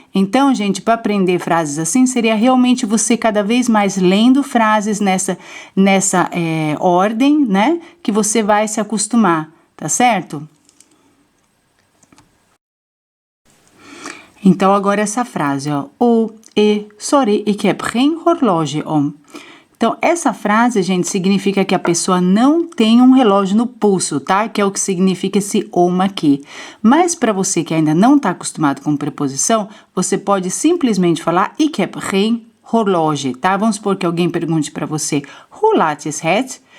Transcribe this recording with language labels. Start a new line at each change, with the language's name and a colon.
Portuguese: Então, gente, para aprender frases assim, seria realmente você cada vez mais lendo frases nessa ordem, né? Que você vai se acostumar, tá certo? Então, agora essa frase, ó.
Dutch: Sorry, ik heb geen horloge om.
Portuguese: Então, essa frase, gente, significa que a pessoa não tem um relógio no pulso, tá? Que é o que significa esse om aqui. Mas para você que ainda não está acostumado com preposição, você pode simplesmente falar
Dutch: ik heb geen horloge,
Portuguese: tá? Vamos supor que alguém pergunte para você,
Dutch: hoe laat is het?